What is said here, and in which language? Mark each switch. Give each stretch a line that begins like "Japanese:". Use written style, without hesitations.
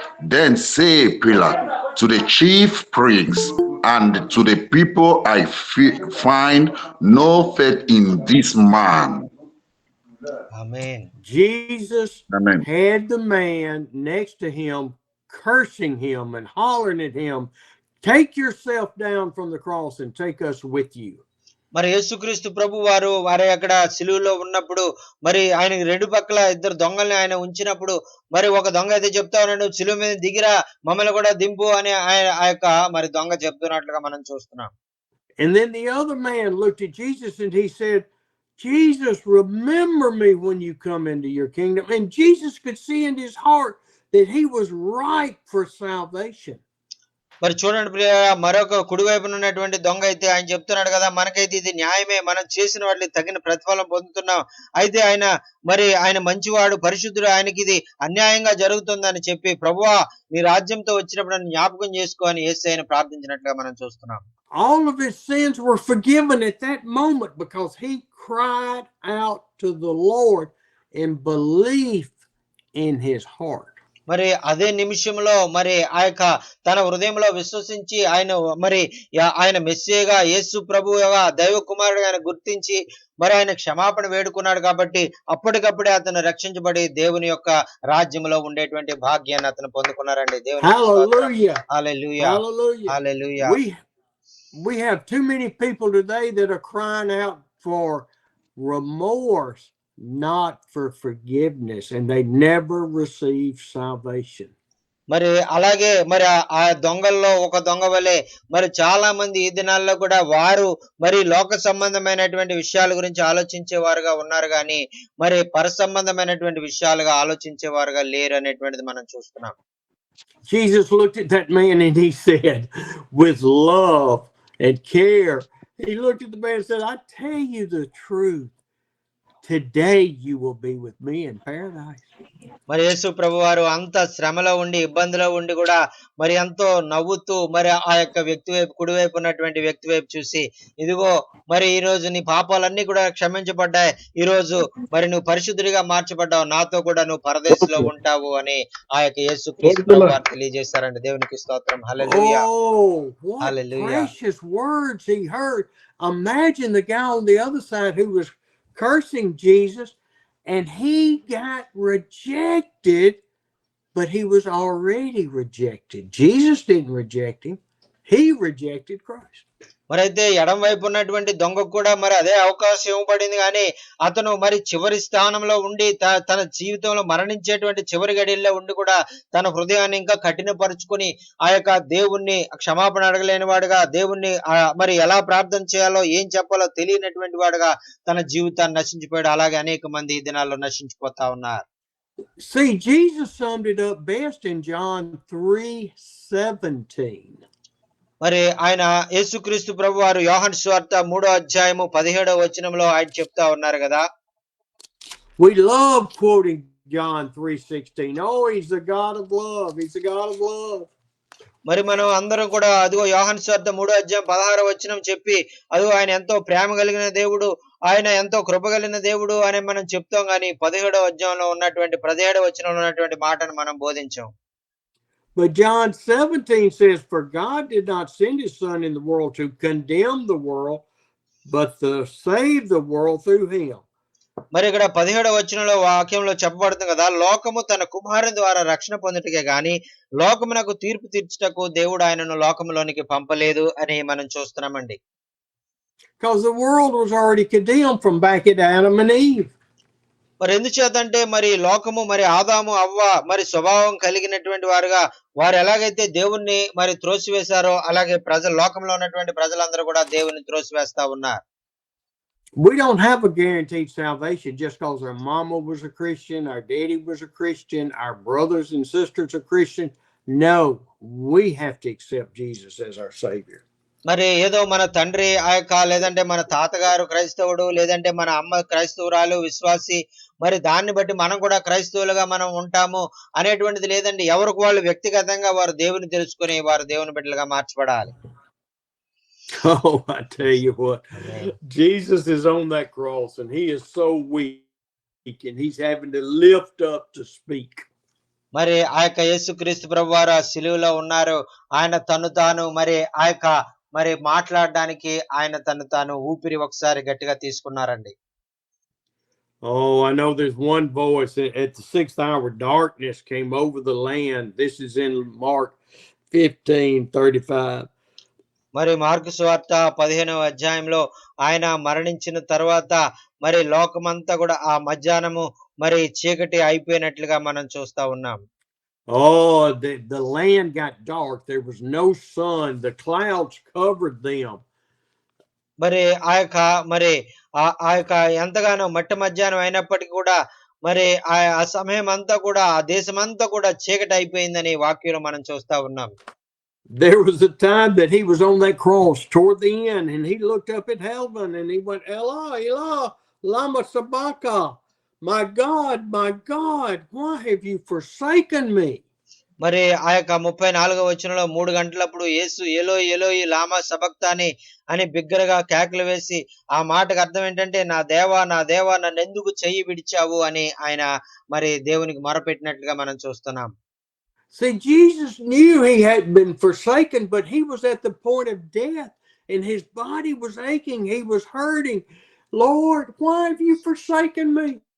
English: Then say Pilate to the chief priests and to the people, I find no faith in this man.
Telugu: Amen.
English: Jesus Amen. had the man next to him cursing him and hollering at him, take yourself down from the cross and take us with you.
Telugu: మరి యేసుక్రీస్తు ప్రభు వారి అక్కడ సిలువలో ఉన్నప్పుడు మరి ఆయనకి రెండు పక్కల ఇద్దరు దొంగల్ని ఆయన ఉంచినప్పుడు మరి ఒక దొంగ అయితే చెప్తా ఉన్నాడు, సిలువ మీద దిగిరా మమ్మల్ని కూడా దింపు అని ఆ యొక్క మరి దొంగ చెప్తున్నట్లుగా మనం చూస్తున్నాం.
English: And then the other man looked at Jesus and he said, Jesus, remember me when you come into your kingdom. And Jesus could see in his heart that he was ripe for salvation.
Telugu: మరి చూడండి ప్రియ, మరొక కుడివైపున ఉన్నటువంటి దొంగ అయితే ఆయన చెప్తున్నాడు కదా, మనకైతే ఇది న్యాయమే, మనం చేసిన వాటికి తగిన ప్రతిఫలం పొందుతున్నాం. అయితే ఆయన మంచివాడు, పరిశుద్ధుడు, ఆయనకి ఇది అన్యాయంగా జరుగుతుందని చెప్పి, ప్రభువా నీ రాజ్యంతో వచ్చినప్పుడు నన్ను జ్ఞాపకం చేసుకో అని యేసయ్యను ప్రార్థించినట్లుగా మనం చూస్తున్నాం.
English: All of his sins were forgiven at that moment because he cried out to the Lord in belief in his heart.
Telugu: మరి అదే నిమిషంలో మరి ఆ యొక్క తన హృదయంలో విశ్వసించి ఆయన మెస్సీగా, యేసు ప్రభువుగా, దైవ కుమారుడుగా ఆయన గుర్తించి మరి ఆయన క్షమాపణ వేడుకున్నాడు కాబట్టి అప్పటికప్పుడే అతను రక్షించబడి దేవుని యొక్క రాజ్యంలో ఉండేటువంటి భాగ్యాన్ని అతను పొందుకున్నారండి. దేవుని
English: Hallelujah.
Telugu: Hallelujah,
English: Hallelujah.
Telugu: Hallelujah.
English: We have too many people today that are crying out for remorse, not for forgiveness, and they never receive salvation.
Telugu: మరి అలాగే మరి ఆ దొంగల్లో ఒక దొంగ వలె మరి చాలా మంది ఈ దినాల్లో కూడా వారు మరి లోక సంబంధమైనటువంటి విషయాల గురించి ఆలోచించేవారుగా ఉన్నారు కానీ మరి పర సంబంధమైనటువంటి విషయాలుగా ఆలోచించేవారుగా లేరు అనేటువంటిది మనం చూస్తున్నాం.
English: Jesus looked at that man and he said, with love and care, he looked at the man and said, I tell you the truth. Today you will be with me in paradise.
Telugu: మరి యేసు ప్రభు వారు అంత శ్రమలో ఉండి ఇబ్బందిలో ఉండి కూడా మరి ఎంతో నవ్వుతూ మరి ఆ యొక్క వ్యక్తి వైపు, కుడివైపు ఉన్నటువంటి వ్యక్తి వైపు చూసి, ఇదిగో మరి ఈ రోజు నీ పాపాలన్నీ కూడా క్షమించబడ్డాయి, ఈ రోజు మరి నువ్వు పరిశుద్ధుడిగా మార్చబడ్డావు, నాతో కూడా నువ్వు పరదేశంలో ఉంటావు అని ఆ యొక్క యేసు క్రీస్తు ప్రభు వారు తెలియజేశారండి. దేవునికి స్తోత్రం. హల్లెలూయా,
English: Oh, what
Telugu: hallelujah.
English: precious words he heard. Imagine the guy on the other side who was cursing Jesus and he got rejected, but he was already rejected. Jesus didn't reject him. He rejected Christ.
Telugu: మరి అయితే ఎడం వైపు ఉన్నటువంటి దొంగకు కూడా మరి అదే అవకాశం ఇవ్వబడింది కానీ అతను మరి చివరి స్థానంలో ఉండి తన జీవితంలో మరణించేటువంటి చివరి గడియల్లో ఉండి కూడా తన హృదయాన్ని ఇంకా కఠినపరుచుకుని ఆ యొక్క దేవుణ్ణి క్షమాపణ అడగలేని వాడుగా, దేవుణ్ణి మరి ఎలా ప్రార్థన చేయాలో ఏం చెప్పాలో తెలియనటువంటి వాడుగా తన జీవితాన్ని నశించిపోయాడు. అలాగే అనేక మంది ఈ దినాల్లో నశించిపోతా ఉన్నారు.
English: See, Jesus summed it up best in John 3:17.
Telugu: మరి ఆయన యేసుక్రీస్తు ప్రభు వారు యోహాను సువార్త 3:17 ఆయన చెప్తా ఉన్నారు కదా.
English: We love quoting John 3:16. Oh, he's the God of love. He's the God of love.
Telugu: మరి మనం అందరం కూడా అదిగో యోహాను సువార్త 3:16 చెప్పి అదిగో ఆయన ఎంతో ప్రేమ కలిగిన దేవుడు, ఆయన ఎంతో కృప కలిగిన దేవుడు అని మనం చెప్తాం కానీ 17వ వచనంలో ఉన్నటువంటి మాటను మనం బోధించాం.
English: But John 17 says, for God did not send his son in the world to condemn the world, but to save the world through him.
Telugu: మరి ఇక్కడ 17వ వచనంలో వాక్యంలో చెప్పబడుతుంది కదా, లోకము తన కుమారుని ద్వారా రక్షణ పొందుటకే గాని లోకమునకు తీర్పు తీర్చుటకు దేవుడు ఆయనను లోకములోనికి పంపలేదు అని మనం చూస్తున్నామండి.
English: Because the world was already condemned from back at Adam and Eve.
Telugu: మరి ఎందుచేతంటే మరి లోకము మరి ఆదాము అవ్వ మరి స్వభావం కలిగినటువంటి వారుగా వారు ఎలాగైతే దేవుణ్ణి మరి త్రోసివేశారో అలాగే లోకంలో ఉన్నటువంటి ప్రజలందరూ కూడా దేవుణ్ణి త్రోసివేస్తా ఉన్నారు.
English: We don't have a guaranteed salvation just because our mama was a Christian, our daddy was a Christian, our brothers and sisters are Christian. No, we have to accept Jesus as our Savior.
Telugu: మరి ఏదో మన తండ్రి లేదంటే మన తాతగారు క్రైస్తవుడు, లేదంటే మన అమ్మ క్రైస్తవురాలు విశ్వాసి, మరి దాన్ని బట్టి మనం కూడా క్రైస్తవులుగా మనం ఉంటాము అనేటువంటిది లేదండి. ఎవరికి వాళ్ళు వ్యక్తిగతంగా వారు దేవుని తెలుసుకొని వారు దేవుని బిడ్డలుగా మార్చబడాలి.
English: Oh, I tell you what, Amen. Jesus is on that cross and he is so weak and he's having to lift up to speak.
Telugu: మరి యేసుక్రీస్తు ప్రభువారు ఆ సిలువలో ఉన్నారు. ఆయన తను తాను మరి మరి మాట్లాడడానికి ఆయన తను తాను ఊపిరి ఒకసారి గట్టిగా తీసుకున్నారండి.
English: Oh, I know there's one voice at the 6th hour, darkness came over the land. This is in Mark 15:35.
Telugu: మరి మార్కు సువార్త 15వ అధ్యాయంలో ఆయన మరణించిన తర్వాత మరి లోకమంతా కూడా ఆ మధ్యాహ్నము మరి చీకటి అయిపోయినట్లుగా మనం చూస్తా ఉన్నాం.
English: Oh, the land got dark. There was no sun. The clouds covered them.
Telugu: మరి మరి ఎంతగానో మట్టి మధ్యాహ్నం అయినప్పటికీ కూడా మరి ఆ సమయం అంతా కూడా ఆ దేశమంతా కూడా చీకటి అయిపోయిందని వాక్యంలో మనం చూస్తా ఉన్నాం.
English: There was a time that he was on that cross toward the end and he looked up at heaven and he went,
Aramaic: Elah, Elah, lama sabachthani.
English: My God, why have you forsaken me?
Telugu: మరి 34వ వచనంలో 3 గంటలప్పుడు యేసు ఎలోయి ఎలోయి లామా సబక్తాని అని బిగ్గరగా కేకలు వేసి, ఆ మాటకు అర్థం ఏంటంటే నా దేవా నన్నెందుకు చెయ్యి విడిచావు అని ఆయన మరి దేవునికి మొరపెట్టినట్లుగా మనం చూస్తున్నాం.
English: See, Jesus knew he had been forsaken, but he was at the point of death and his body was aching. He was hurting. Lord, why have you forsaken me?